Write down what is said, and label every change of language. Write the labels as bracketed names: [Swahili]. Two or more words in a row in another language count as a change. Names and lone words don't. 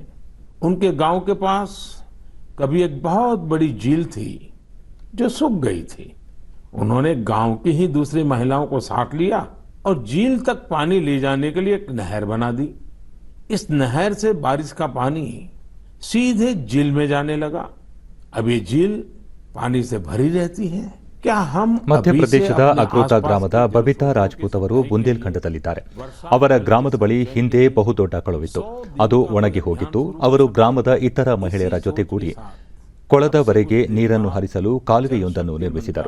[Hindi] उनके गांव के पास कभी एक बहुत बड़ी झील थी जो सूख गई थी. उन्होंने गांव की ही दूसरी महिलाओं को साथ लिया और झील तक पानी ले जाने के लिए एक नहर बना दी. इस नहर से बारिश का पानी सीधे झील में जाने लगा. अब ये झील पानी से भरी रहती है. [Kannada] ಮಧ್ಯಪ್ರದೇಶದ ಅಗ್ರೋತಾ ಗ್ರಾಮದ ಬಬಿತಾ ರಾಜ್ಪೂತ್ ಅವರು ಬುಂದೇಲ್ಖಂಡದಲ್ಲಿದ್ದಾರೆ. ಅವರ ಗ್ರಾಮದ ಬಳಿ ಹಿಂದೆ ಬಹುದೊಡ್ಡ ಕೊಳವಿತ್ತು. ಅದು ಒಣಗಿ ಹೋಗಿತ್ತು. ಅವರು ಗ್ರಾಮದ ಇತರ ಮಹಿಳೆಯರ ಜೊತೆಗೂಡಿ ಕೊಳದವರೆಗೆ ನೀರನ್ನು ಹರಿಸಲು ಕಾಲುವೆಯೊಂದನ್ನು ನಿರ್ಮಿಸಿದರು.